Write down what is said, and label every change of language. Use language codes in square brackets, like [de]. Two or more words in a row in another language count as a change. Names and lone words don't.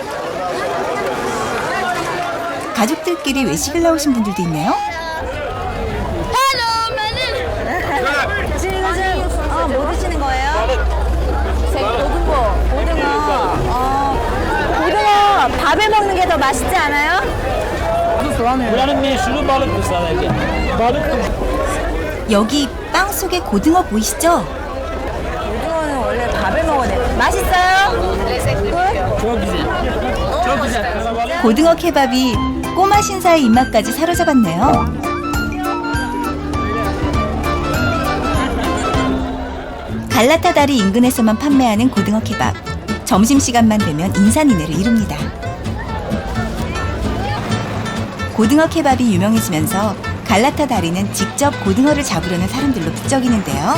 [ko] 가족들끼리 외식을 나오신 분들도 있네요. 뭐 드시는 거예요? 고등어 밥에 먹는 게 더 맛있지 않아요? [tr] Buranın meşhuru balıktır sadece. Balık. [ko] 여기 빵 속에 고등어 보이시죠? 고등어는 원래 밥에 먹어야 돼. 맛있어요? [tr] Çok güzel. Çok güzel. [ko] 고등어 케밥이 꼬마 신사의 입맛까지 사로잡았네요. 갈라타 다리 인근에서만 판매하는 고등어 케밥. 점심시간만 되면 인산인해를 이룹니다. 고등어 케밥이 유명해지면서 갈라타 다리는 직접 고등어를 잡으려는 사람들로 북적이는데요.